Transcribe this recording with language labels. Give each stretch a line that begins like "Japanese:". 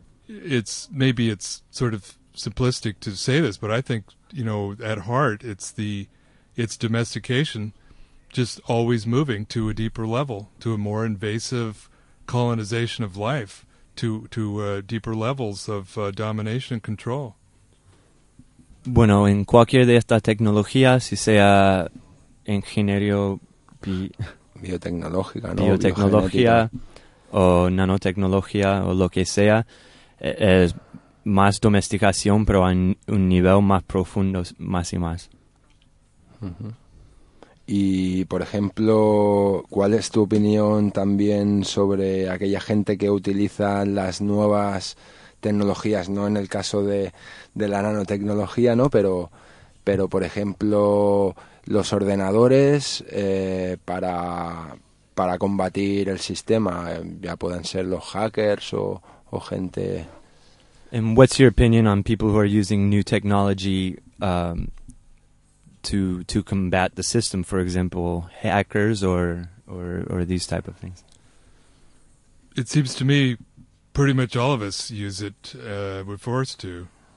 English: It's sort of simplistic to say this, but I think, you know, at heart, it's domestication just always moving to a deeper level, to a more invasive colonization of life, to deeper levels of domination and control.
Spanish: Bueno, en cualquier de estas tecnologías, si sea ingeniería biotecnológica, ¿no? Biotecnología, o nanotecnología, o lo que sea, es más domesticación, pero en un nivel más profundo, más y más. Uh-huh. Y, por ejemplo, ¿cuál es tu opinión también sobre aquella gente que utiliza las nuevas tecnologías, no en el caso de la nanotecnología, ¿no? Pero por ejemplo, los ordenadores para combatir el sistema, ya pueden ser los hackers o gente.
English: And what's your opinion on people who are using new technology to combat the system, for example, hackers or these type of things? It seems to me pretty much all of us use it, we're forced to.